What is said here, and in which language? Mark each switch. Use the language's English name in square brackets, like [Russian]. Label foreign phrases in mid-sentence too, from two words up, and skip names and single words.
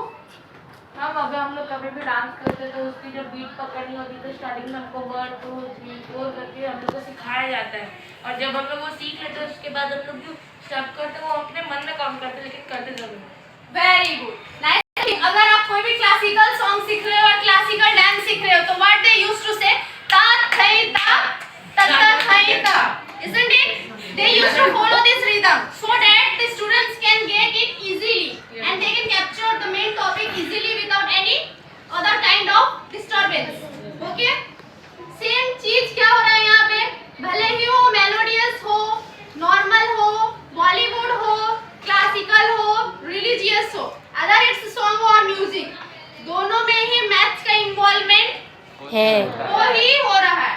[Hindi] हम अगर हम लोग कभी भी डांस करते हैं तो उसकी जब बीट पकड़नी होती है तो स्टार्टिंग में हमको 1 2 3 4 करके हम लोग को सिखाया जाता है, और जब हम लोग वो सीख लेते हैं उसके बाद हम लोग जो स्टेप करते हैं वो अपने मन में काम करते हैं, लेकिन करते जरूर। [English] Very good, nice. [Hindi] अगर आप कोई भी [English] classical song [Hindi] सीख रहे हो और [English] classical dance [Hindi] सीख रहे हो तो [English] what they used to say? ता थई ता ता थई ता, isn't it? They used to follow this rhythm so that the students can get it easily and they can capture the main topic easily without any other kind of disturbance. [Hindi] Okay? Same चीज क्या हो रहा है यहाँ पे? भले ही वो मेलोडियस हो, नॉर्मल हो, बॉलीवुड हो, क्लासिकल हो, रिलीजियस हो, [English] other it's song [Hindi] और म्यूजिक, दोनों में ही मैथ्स का इन्वॉल्वमेंट है, वो ही हो रहा है।